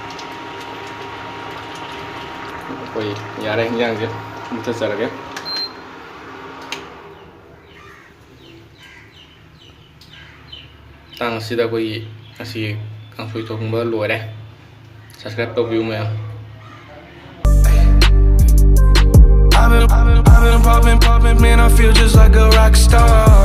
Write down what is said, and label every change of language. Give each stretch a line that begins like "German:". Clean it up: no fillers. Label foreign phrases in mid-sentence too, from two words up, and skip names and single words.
Manipuri: ꯑꯩꯈꯣꯏ ꯌꯥꯔꯦ ꯏꯟꯖꯥꯡꯁꯦ ꯃꯨꯊꯠꯆꯔꯒꯦ ꯃꯇꯥꯡ ꯑꯁꯤꯗ ꯑꯩꯈꯣꯏꯒꯤ ꯉꯁꯤ ꯀꯥꯡꯁꯣꯏ ꯊꯣꯡꯕ ꯂꯣꯏꯔꯦ ꯁꯕꯁꯀ꯭ꯔꯥꯏꯕ ꯇꯧꯕꯤꯌꯨ ꯃꯌꯥꯝ
English: I've been popping, man, I feel just like a rock star.